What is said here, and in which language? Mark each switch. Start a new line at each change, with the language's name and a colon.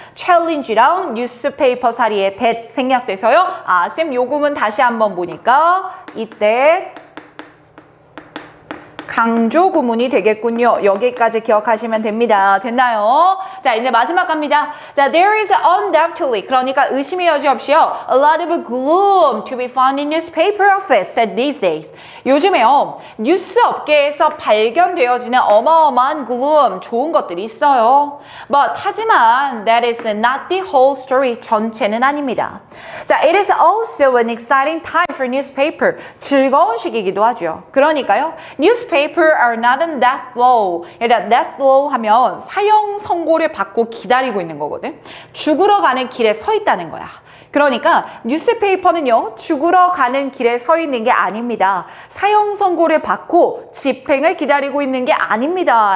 Korean: challenge랑 뉴스페이퍼 사리에 that 생략돼서요. 쌤 요금은 다시 한번 보니까 이때 강조 구문이 되겠군요. 여기까지 기억하시면 됩니다. 됐나요? 자, 이제 마지막 갑니다. 자,
English: there is undoubtedly,
Korean: 그러니까 의심의 여지 없이요.
English: A lot of gloom to be found in newspaper office these days.
Korean: 요즘에요. 뉴스 업계에서 발견되어지는 어마어마한 gloom, 좋은 것들이 있어요.
English: But,
Korean: 하지만
English: that is not the whole story.
Korean: 전체는 아닙니다.
English: 자, it is also an exciting time for newspaper.
Korean: 즐거운 시기이기도 하죠. 그러니까요.
English: newspaper are not in death row.
Korean: 일단 death row 하면 사형 선고를 받고 기다리고 있는 거거든. 죽으러 가는 길에 서 있다는 거야. 그러니까 뉴스페이퍼는요. 죽으러 가는 길에 서 있는 게 아닙니다. 사형 선고를 받고 집행을 기다리고 있는 게 아닙니다.